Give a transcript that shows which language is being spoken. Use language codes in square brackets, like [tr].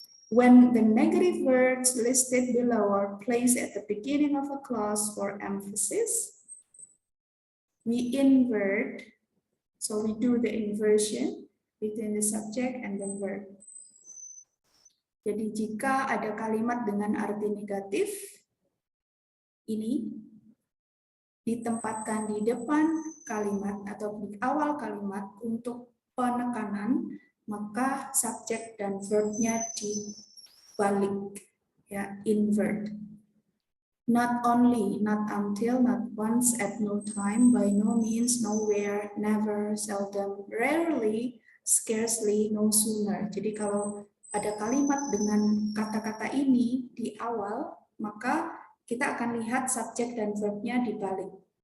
[en] When the negative words listed below are placed at the beginning of a clause for emphasis, we invert, so we do the inversion between the subject and the verb. [id] Jadi jika ada kalimat dengan arti negatif, ini ditempatkan di depan kalimat atau di awal kalimat untuk penekanan, maka subjek dan verbnya dibalik, ya, invert. [en] Not only, not until, not once, at no time, by no means, nowhere, never, seldom, rarely, scarcely, no sooner. [id] Jadi kalau ada kalimat dengan kata-kata ini di awal, maka kita akan lihat subjek dan verbnya dibalik.